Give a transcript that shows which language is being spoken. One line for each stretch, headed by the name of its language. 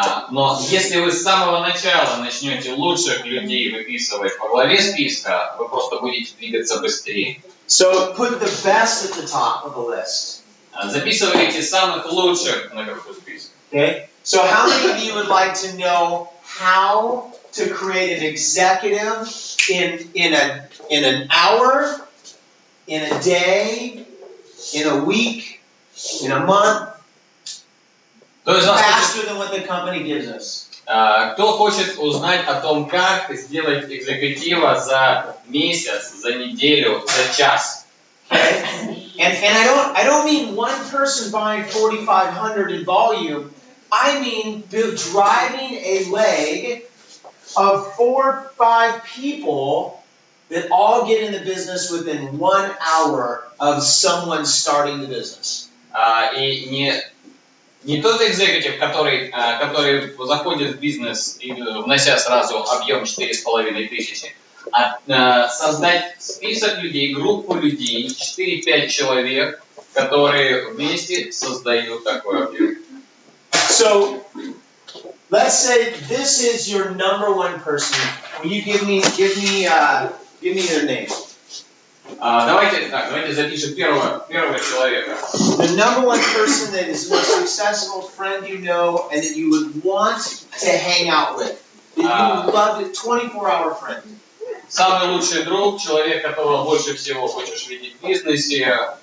Russian: Но если вы с самого начала начнете лучших людей выписывать во главе списка, вы просто будете двигаться быстрее.
English: So put the best at the top of the list.
Russian: Записывайте самых лучших наверху списка.
English: Okay? So how many of you would like to know how to create an executive in an hour, in a day, in a week, in a month, faster than what the company gives us?
Russian: Кто хочет узнать о том, как сделать экзекутива за месяц, за неделю, за час?
English: Okay? And I don't mean one person buying 4,500 in volume. I mean driving a leg of 4 or 5 people that all get in the business within 1 hour of someone starting the business.
Russian: И не тот экзекутив, который заходит в бизнес, внося сразу объем 4500, а создать список людей, группу людей, 4-5 человек, которые вместе создают такой объем.
English: So, let's say this is your number one person. Will you give me their name?
Russian: Давайте запишем первого человека.
English: The number one person that is the most successful friend you know and that you would want to hang out with. That you would love it, 24-hour friend.
Russian: Самый лучший друг, человек, которого больше всего хочешь видеть в бизнесе.